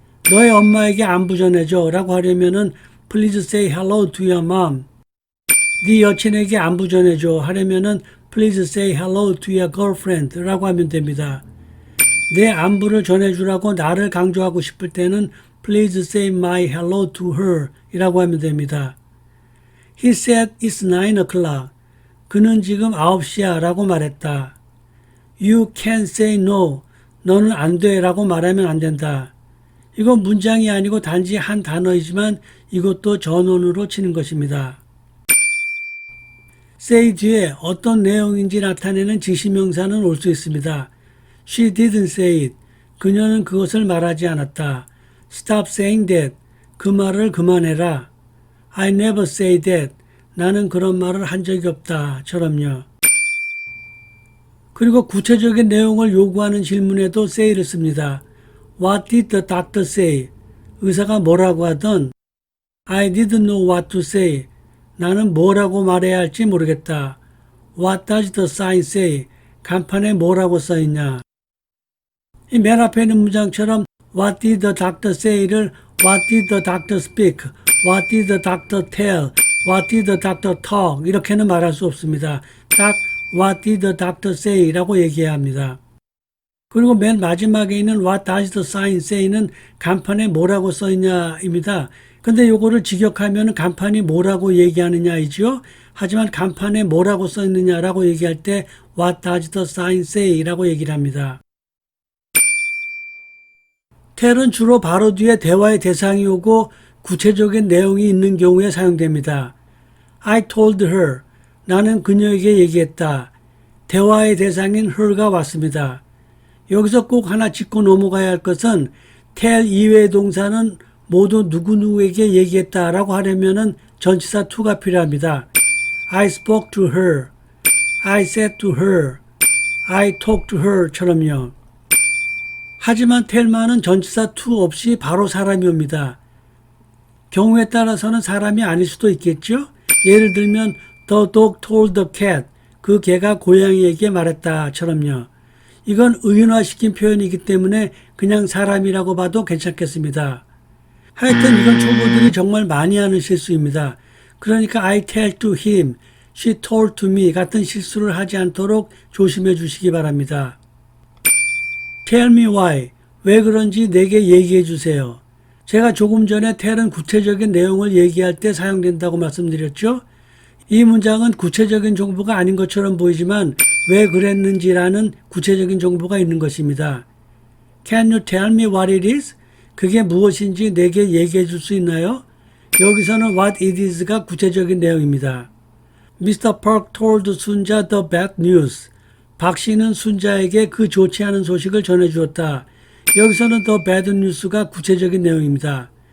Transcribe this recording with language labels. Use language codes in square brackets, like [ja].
[ko] 너의 엄마에게 안부 전해줘 라고 하려면은 [en] Please say hello to your mom. [ko] 네 여친에게 안부 전해줘 하려면은 [en] Please say hello to your girlfriend [ko] 라고 하면 됩니다. 내 안부를 전해주라고 나를 강조하고 싶을 때는 [en] Please say my hello to her [ko] 이라고 하면 됩니다. [en] He said it's 9 o'clock. [ko] 그는 지금 9시야 라고 말했다. [en] You can't say no. [ko] 너는 안 돼 라고 말하면 안 된다. 이건 문장이 아니고 단지 한 단어이지만 이것도 전원으로 치는 것입니다. say 뒤에 어떤 내용인지 나타내는 지시명사는 올 수 있습니다. [en] She didn't say it. [ko] 그녀는 그것을 말하지 않았다. [en] Stop saying that. [ko] 그 말을 그만해라. [en] I never say that. [ko] 나는 그런 말을 한 적이 없다. 처럼요. 그리고 구체적인 내용을 요구하는 질문에도 say를 씁니다. [en] What did the doctor say? [ko] 의사가 뭐라고 하던 [en] I didn't know what to say. [ko] 나는 뭐라고 말해야 할지 모르겠다. [en] What does the sign say? [ko] 간판에 뭐라고 써있냐. 이 맨 앞에 있는 문장처럼 [en] What did the doctor say를 What did the doctor speak? What did the doctor tell? What did the doctor talk? [ko] 이렇게는 말할 수 없습니다. [en] 딱 What did the doctor say? [ko] 라고 얘기해야 합니다. 그리고 맨 마지막에 있는 [en] What does the sign say [ko] 는 간판에 뭐라고 써있냐입니다. 근데 요거를 직역하면 간판이 뭐라고 얘기하느냐이죠. 하지만 간판에 뭐라고 써있느냐라고 얘기할 때 [en] What does the sign say? [ko] 라고 얘기를 합니다. tell은 주로 바로 뒤에 대화의 대상이 오고 구체적인 내용이 있는 경우에 사용됩니다. [en] I told her. [ko] 나는 그녀에게 얘기했다. 대화의 대상인 her가 왔습니다. 여기서 꼭 하나 짚고 넘어가야 할 것은 tell 이외의 동사는 모두 누구누구에게 얘기했다라고 하려면 전치사 to가 필요합니다. [en] I spoke to her. I said to her. I talked to her처럼요. [ko] 하지만 tell만은 전치사 to 없이 바로 사람이 옵니다. 경우에 따라서는 사람이 아닐 수도 있겠죠. [en] 예를 들면 The dog told the cat. [ko] 그 개가 고양이에게 말했다처럼요. 이건 의인화시킨 표현이기 때문에 그냥 사람이라고 봐도 괜찮겠습니다. 하여튼 이건 초보들이 정말 많이 하는 실수입니다. 그러니까 [en] I tell to him, she told to me [ko] 같은 실수를 하지 않도록 조심해 주시기 바랍니다. [en] Tell me why. [ko] 왜 그런지 내게 얘기해 주세요. 제가 조금 전에 tell은 구체적인 내용을 얘기할 때 사용된다고 말씀드렸죠. 이 문장은 구체적인 정보가 아닌 것처럼 보이지만 왜 그랬는지라는 구체적인 정보가 있는 것입니다. [en] Can you tell me what it is? [ko] 그게 무엇인지 내게 얘기해 줄 수 있나요? 여기서는 [en] what it is [ko] 가 구체적인 내용입니다. [en] Mr. Park told 순자 the bad news. [ko] 박 씨는 순자에게 그 좋지 않은 소식을 전해주었다. 여기서는 [en] the bad news [ko] 가 구체적인 내용입니다.